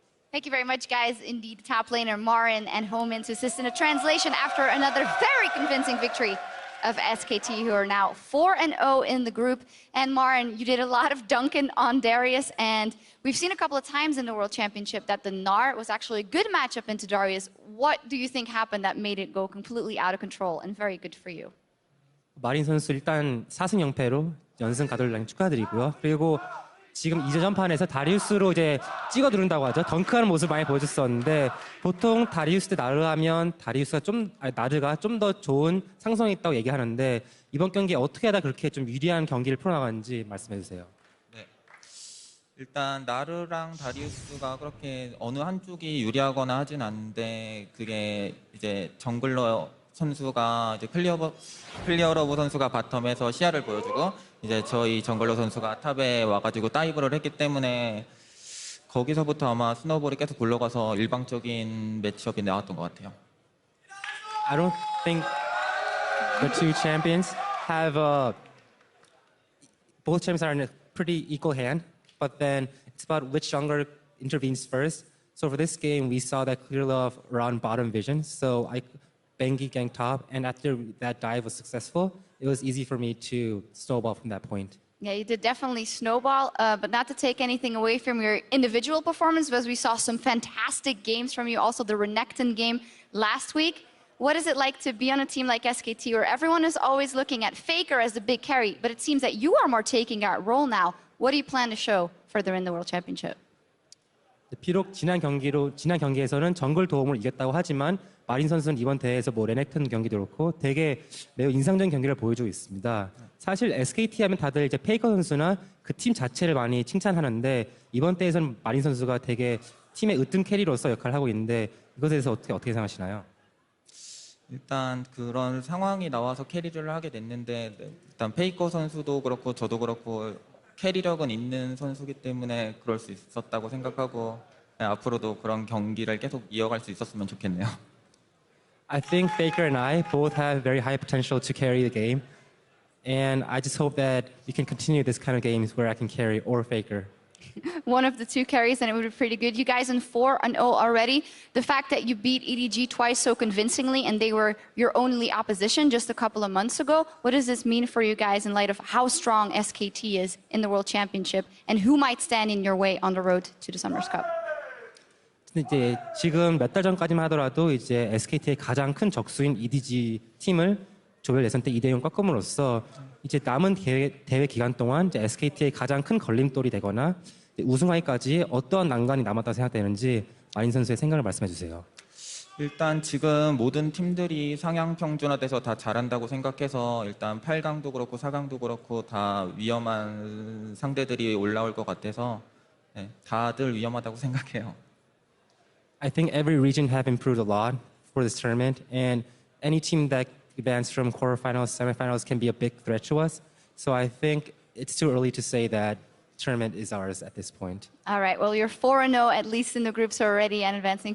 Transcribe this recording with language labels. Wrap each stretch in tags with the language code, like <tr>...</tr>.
<en>Thank you very much, guys. Indeed, top laner Marin and Homan to assist in a translation after another very convincing victory of SKT, who are now 4-0 in the group. And Marin, you did a lot of dunking on Darius, and we've seen a couple of times in the World Championship that the Gnar was actually a good matchup into Darius. What do you think happened that made it go completely out of control and very good for you?</en> <ko>마린 선수 일단 4승 0패로 연승 가돌랑 축하드리고요. 그리고 지금 2전판에서 다리우스로 이제 찍어 누른다고 하죠. 덩크하는 모습을 많이 보여줬었는데 보통 다리우스 대 나르 하면 나르가 좀 더 좋은 상성이 있다고 얘기하는데 이번 경기에 어떻게 하다 그렇게 좀 유리한 경기를 풀어나가는지 말씀해 주세요. 네. 일단 나르랑 다리우스가 그렇게 어느 한쪽이 유리하거나 하진 않는데 그게 이제 정글러 선수가 이제 클리어러브 선수가 바텀에서 시야를 보여주고 이제 저희 정글러 선수가 탑에 와가지고 다이브를 했기 때문에 거기서부터 아마 스노볼이 계속 굴러가서 일방적인 매치업이 나왔던 것 같아요.</ko> <en>I don't think the two champions have both champions are in pretty equal hand, but then it's about which jungler intervenes first. So for this game, we saw that clear love around bottom vision. So I Bengi gang top, and after that dive was successful, it was easy for me to snowball from that point. Yeah, you did definitely snowball, but not to take anything away from your individual performance, because we saw some fantastic games from you. Also, the Renekton game last week. What is it like to be on a team like SKT, where everyone is always looking at Faker as the big carry, but it seems that you are more taking that role now? What do you plan to show further in the World Championship?</en> <ko>비록 지난 경기에서는 정글 도움을 이겼다고 하지만 마린 선수는 이번 대회에서 뭐 레넥턴 경기도 그렇고 되게 매우 인상적인 경기를 보여주고 있습니다. 사실 SKT 하면 다들 이제 페이커 선수나 그 팀 자체를 많이 칭찬하는데 이번 대회에서는 마린 선수가 되게 팀의 으뜸 캐리로서 역할을 하고 있는데 이것에 대해서 어떻게 생각하시나요? 일단 그런 상황이 나와서 캐리를 하게 됐는데 일단 페이커 선수도 그렇고 저도 그렇고 캐리력은 있는 선수기 때문에 그럴 수 있었다고 생각하고 앞으로도 그런 경기를 계속 이어갈 수 있었으면 좋겠네요.</ko> <en>I think Faker and I both have very high potential to carry the game, and I just hope that we can continue this kind of games where I can carry or Faker. One of the two carries, and it would be pretty good. You guys in 4-0 already. The fact that you beat EDG twice so convincingly, and they were your only opposition just a couple of months ago. What does this mean for you guys in light of how strong SKT is in the World Championship, and who might stand in your way on the road to the Summers Cup?</en> <ko>이제 지금 몇 달 전까지만 하더라도 이제 SKT의 가장 큰 적수인 EDG 팀을 조별 예선 때 2대0 꺾음으로써 이제 남은 대회 기간 동안 이제 SKT의 가장 큰 걸림돌이 되거나 우승하기까지 어떠한 난관이 남았다고 생각되는지 마린 선수의 생각을 말씀해 주세요. 일단 지금 모든 팀들이 상향 평준화돼서 다 잘한다고 생각해서 일단 8강도 그렇고 4강도 그렇고 다 위험한 상대들이 올라올 것 같아서 네, 다들 위험하다고 생각해요.</ko> <en>I think every region have improved a lot for this tournament, and any team that advanced from quarterfinals, semifinals can be a big threat to us. So I think it's too early to say that tournament is ours at this point. All right, well, you're 4-0, at least in the groups already, and advancing.</en>